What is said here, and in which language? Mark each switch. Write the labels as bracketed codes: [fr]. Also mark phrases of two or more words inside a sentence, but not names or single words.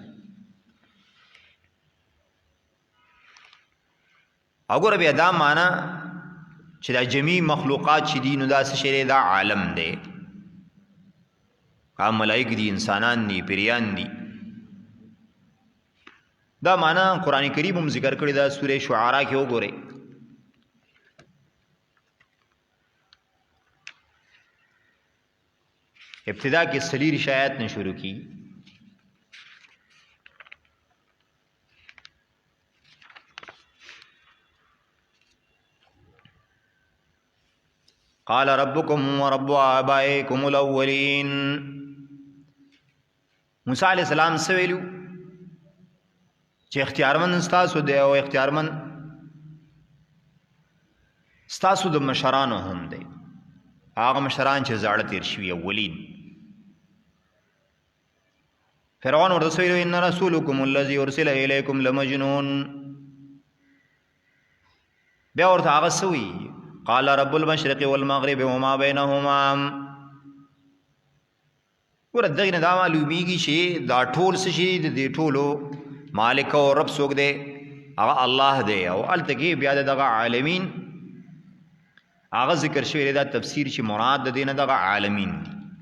[ps] اگر بیا دا معنا چې دا جمی مخلوقات چې دي نو دا څه شی دا عالم دی، هم ملائک دي، انسانان دي، پیریان دي. دا معنا قرآن کریم هم ذکر کړی دا سوره شعراء کې وګورئ. ابتدا کې 40 آیات نه شروع کی. [ar] قال ربكم ورب آبائكم الاولين. [ps] موسی علیہ السلام سویلو چې اختیارمن ستاسو دی او اختیارمن ستاسو د مشرانو هم دی، هغه مشران چې زاړه تیر شوي اولین. فرعون ورته ویلو [ar] ان رسولکم الذي ارسل الیکم لمجنون. [ps] بیا ورته هغه څه وایي [ar] قال رب المشرق والمغرب وما بينهما. [ps] ور دغه نه دا معلومیږي چې دا ټول څه شي د دې ټولو مالک او رب څوک دی؟ هغه الله دی. او التکی بیا دغه عالمین هغه ذکر شوی دا تفسیر چې مراد د دې نه دغه عالمین دی.